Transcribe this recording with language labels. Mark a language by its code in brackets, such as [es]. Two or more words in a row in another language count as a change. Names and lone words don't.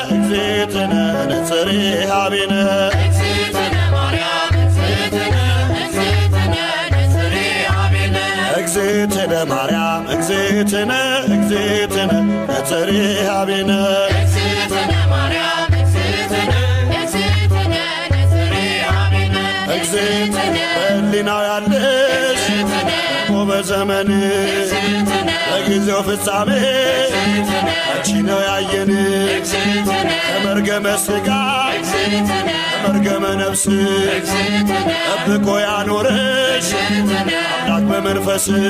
[gez] ነጽሬሃ ቤነ እግዝእትነ ማርያም እግዝእትነ ነጽሬሃ ቤነ [am] እግዝእትነ በሕሊናው ያለሽ በዘመን በጊዜው ፍጻሜ አንቺ ነው ያየን [gez] ከመርገመ ሥጋ ከመርገመ ነፍስ [am] ጠብቆ ያኖረሽ አምላክ በመንፈስ